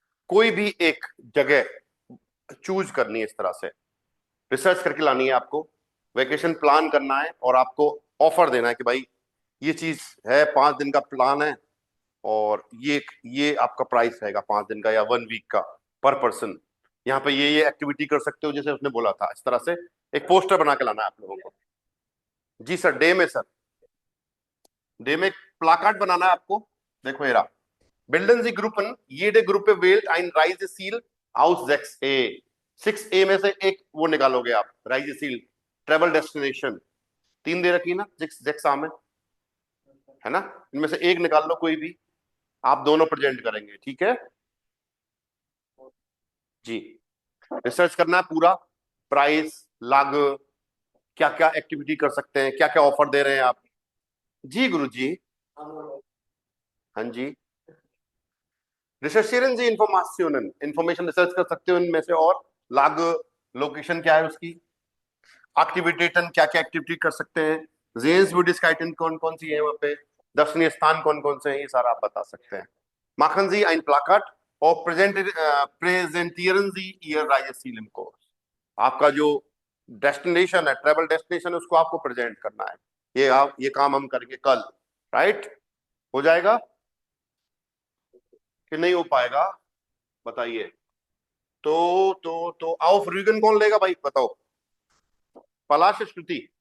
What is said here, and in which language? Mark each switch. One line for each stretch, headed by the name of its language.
Hindi: कोई भी एक जगह चूज करनी है, इस तरह से रिसर्च करके लानी है आपको, वेकेशन प्लान करना है और आपको ऑफर देना है कि भाई ये चीज है, 5 दिन का प्लान है और ये आपका प्राइस रहेगा 5 दिन का या 1 वीक का पर पर्सन। यहाँ पे ये एक्टिविटी कर सकते हो जैसे उसने बोला था। इस तरह से एक पोस्टर बना के लाना है आप लोगों को। जी सर, डे में सर, डे में प्लाकार्ड बनाना है आपको। देखो ये रहा,
German: bilden Sie Gruppen, jede Gruppe wählt ein Reiseziel aus 6A।
Hindi: 6A में से एक वो निकालोगे आप, Reiseziel, ट्रेवल डेस्टिनेशन 3 दे रखी ना 6A में, है ना? इनमें से एक निकाल लो कोई भी, आप दोनों प्रेजेंट करेंगे, ठीक है जी। रिसर्च करना है पूरा, प्राइस, लागत, क्या क्या एक्टिविटी कर सकते हैं, क्या क्या ऑफर दे रहे हैं आप। जी गुरु जी, हाँ जी। रिसर्चिeren Sie Informationen, इन्फॉर्मेशन रिसर्च कर सकते हो इनमें से, और लागत, लोकेशन क्या है उसकी, एक्टिविटेटन क्या क्या एक्टिविटी कर सकते हैं, Sehenswürdigkeiten कौन कौन सी है वहां पे, दर्शनीय स्थान कौन कौन से हैं, ये सारा आप बता सकते हैं।
German: Machen Sie ein Plakat और präsentieren Sie Ihr Reiseziel im Kurs।
Hindi: आपका जो डेस्टिनेशन है, ट्रेवल डेस्टिनेशन है, उसको आपको प्रेजेंट करना है। ये काम हम करेंगे कल, राइट? हो जाएगा कि नहीं हो पाएगा? बताइए। तो आउफ रीगन कौन लेगा भाई, बताओ। पलाश या श्रुति?